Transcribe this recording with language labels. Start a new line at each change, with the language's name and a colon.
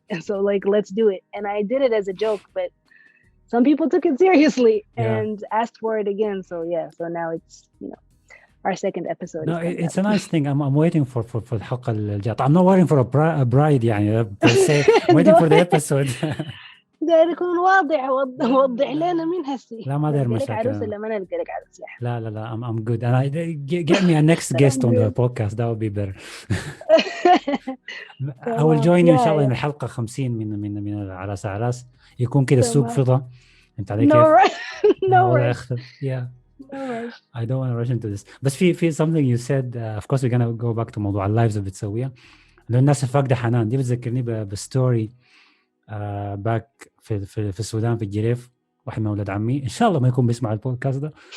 English: And so like, let's do it. And I did it as a joke, but some people took it seriously and asked for it again. So so now it's, our second episode. No, it's a nice thing. I'm waiting for
Arabic: الحلقة الجاية.
English: I'm not waiting for a bride يعني per se. I'm waiting for the episode.
Arabic: داير يكون واضح، وضح لنا مين هسي. لا ما داير مشاكل. عروس ولا ما نلقى لك عروس يا أحمد.
English: لا I'm good. And get me a next guest on the podcast. That would be better. I will join you
Arabic: إن شاء الله. الحلقة 50 من العراس عراس يكون كده السوق فضة. أنت عليك كيف؟
English: No rush. Yeah. I don't want to rush into this. بس في something you said. Of course we're gonna go back to
Arabic: موضوع اللايفز اللي بتسويها. لأن الناس فاقدة حنان دي بتذكرني بستوري باك في السودان في الجريف. واحد من أولاد عمي إن شاء الله ما يكون بيسمع البودكاست ده.